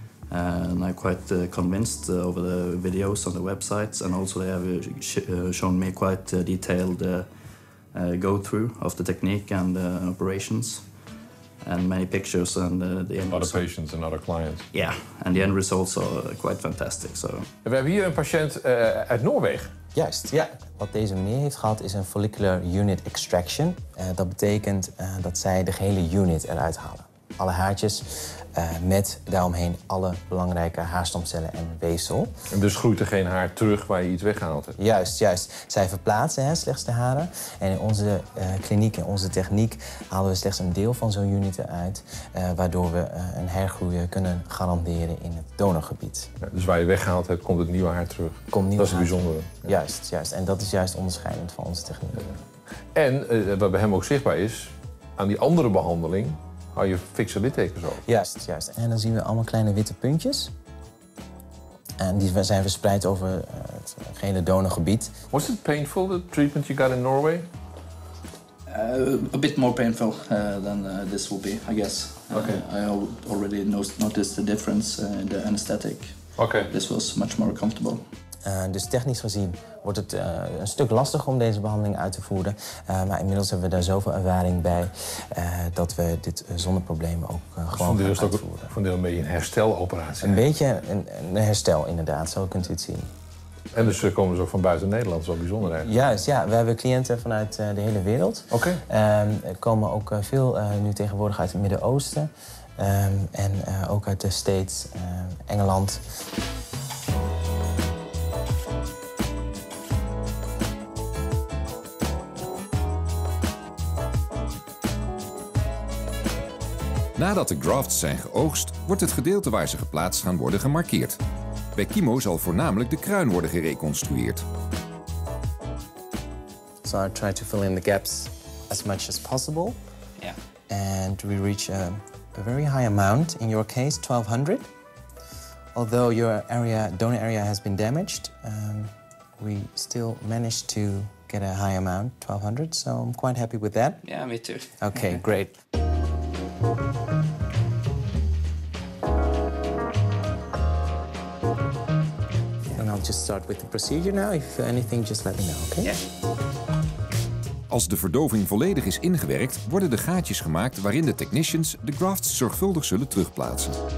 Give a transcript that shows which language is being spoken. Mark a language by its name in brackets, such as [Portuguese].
[English] And I'm quite convinced over the videos on the websites, and also they have shown me quite detailed go-through of the technique and operations, and many pictures and the end. Other patients and other clients. Yeah, and the end results are quite fantastic. So. [Dutch] We hebben hier een patiënt uit Noorwegen. Juist, ja. Wat deze meneer heeft gehad is een follicular unit extraction. Dat betekent dat zij de gehele unit eruit halen. Alle haartjes met daaromheen alle belangrijke haarstamcellen en weefsel. En dus groeit er geen haar terug waar je iets weggehaald hebt? Juist, juist. Zij verplaatsen slechts de haren. En in onze kliniek en onze techniek halen we slechts een deel van zo'n unit eruit. Waardoor we een hergroei kunnen garanderen in het donorgebied. Ja, dus waar je weggehaald hebt, komt het nieuwe haar terug? Dat is het bijzondere. Ja. Juist, juist. En dat is juist onderscheidend van onze techniek. En wat bij hem ook zichtbaar is, aan die andere behandeling hou je fikse littekens over. Juist, juist. En dan zien we allemaal kleine witte puntjes. En die zijn verspreid over het gehele donorgebied. [English] Was it painful, the treatment you got in Norway? A bit more painful than this will be, I guess. Okay. I already noticed the difference in the anesthetic. Okay. This was much more comfortable. [Dutch] Dus technisch gezien wordt het een stuk lastiger om deze behandeling uit te voeren. Maar inmiddels hebben we daar zoveel ervaring bij dat we dit zonder problemen ook gewoon gaan uitvoeren. Voor een deel een beetje een hersteloperatie. Een beetje een herstel, inderdaad. Zo kunt u het zien. En dus komen ze ook van buiten Nederland, zo bijzonder eigenlijk. Juist, ja. We hebben cliënten vanuit de hele wereld. Oké. Er komen ook veel nu tegenwoordig uit het Midden-Oosten. En ook uit de States, Engeland. Nadat de grafts zijn geoogst, wordt het gedeelte waar ze geplaatst gaan worden gemarkeerd. Bij chemo zal voornamelijk de kruin worden gereconstrueerd. [English] So I try to fill in the gaps as much as possible. [Dutch] Ja. [English] And we reach a very high amount, in your case 1200. Although your donor area has been damaged, we still managed to get a high amount, 1200, so I'm quite happy with that. Ja, me too. Okay, great. And I'll just start with the procedure now. If you feel anything, just let me know, okay? [Dutch] Ja. Als de verdoving volledig is ingewerkt, worden de gaatjes gemaakt waarin de technicians de grafts zorgvuldig zullen terugplaatsen.